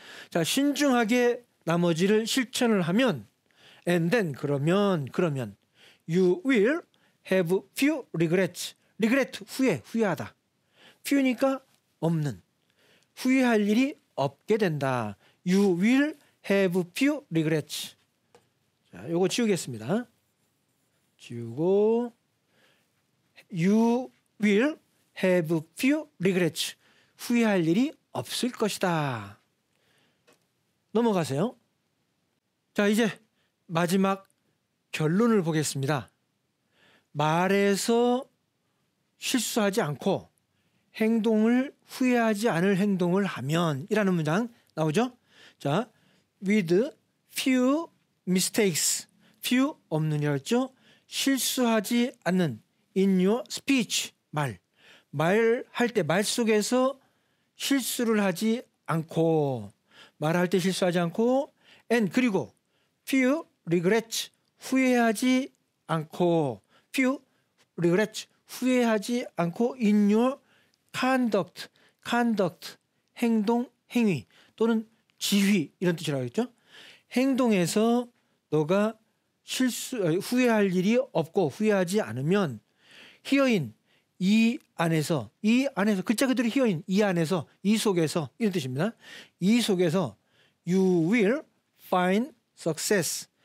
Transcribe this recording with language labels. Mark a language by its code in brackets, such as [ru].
[ko] 자 신중하게 나머지를 실천을 하면 [en] and then [ko] 그러면 [en] you will have few regrets regret [ko] 후회하다 few니까 없는 후회할 일이 없게 된다. [en] You will have few regrets. [ko] 자, 요거 지우겠습니다. 지우고 [en] You will have few regrets. [ko] 후회할 일이 없을 것이다. 넘어가세요. 자, 이제 마지막 결론을 보겠습니다. 말에서 실수하지 않고 행동을 후회하지 않을 행동을 하면 이라는 문장 나오죠. [en] 자, with few mistakes. [ko] few 없느냐였죠. 실수하지 않는 [en] in your speech. [ko] 말할 때 말 속에서 실수를 하지 않고 말할 때 실수하지 않고 and 그리고 [en] few regrets. [ko] 후회하지 않고 [en] few regrets. [ko] 후회하지 않고 [en] in your conduct [ko] 행동, 행위 또는 지휘 이런 뜻이라고 했죠. 행동에서 너가 후회할 일이 없고 후회하지 않으면 herein 이 안에서 글자 그대로 herein 이 안에서 이 속에서 이런 뜻입니다. 이 속에서 [en] you will find success.